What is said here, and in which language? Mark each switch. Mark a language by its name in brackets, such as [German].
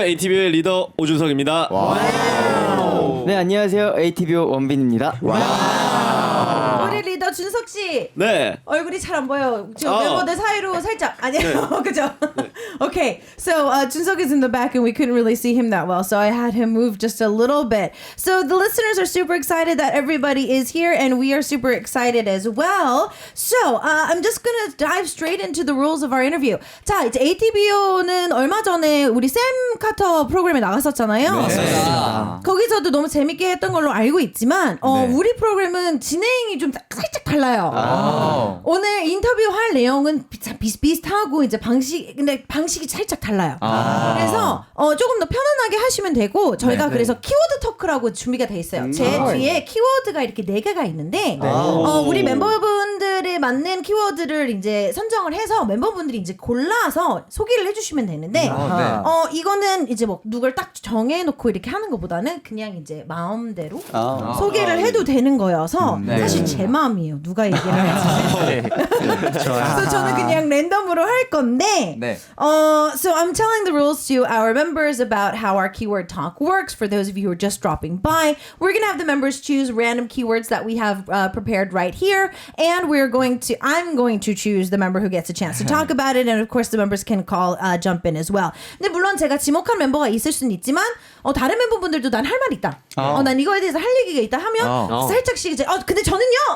[Korean] ATBO의 리더 오준석입니다. 네, 안녕하세요. ATBO 원빈입니다. 우리 리더 준석 씨. 네. 얼굴이 잘 안 보여. 지금 멤버들 사이로 살짝 아니에요. 그죠? Okay. [English] So Junseok is in the back and we couldn't really see him that well. So I had him move just a little bit. So the listeners are super excited that everybody is here and we are super excited as well. So I'm just gonna dive straight into the rules of our interview. [Korean] 자, 이제 ATBO는 얼마 전에 우리 샘 카터 프로그램에 나갔었잖아요. 네. 거기서도 너무 재밌게 했던 걸로 알고 있지만 우리 프로그램은 진행이 좀 살짝 달라요. 오늘 인터뷰할 내용은 비슷비슷하고 이제 근데 방식이 살짝 달라요. 그래서 조금 더 편안하게 하시면 되고 저희가 그래서 키워드 토크라고 준비가 돼 있어요. 제 뒤에 키워드가 이렇게 4개가 있는데 우리 멤버분들에 맞는 키워드를 이제 선정을 해서 멤버분들이 이제 골라서 소개를 해주시면 되는데 이거는 이제 뭐 누굴 딱 정해놓고 이렇게 하는 것보다는 그냥 이제 마음대로 소개를 해도 되는 거여서 사실 제 마음이에요. 누가 얘기를 할지. 그래서 저는 그냥 랜덤으로 할 건데 [English] So I'm telling the rules to our members about how our keyword talk works. For those of you who are just dropping by, we're going to have the members choose random keywords that we have prepared right here. And I'm going to choose the member who gets a chance to talk about it. And of course, the members can jump in as well. [Korean] 근데 물론 제가 지목한 멤버가 있을 수는 있지만, 다른 멤버분들도 난 할 말 있다. 난 이거에 대해서 할 얘기가 있다 하면 살짝씩 이제, 근데 저는요!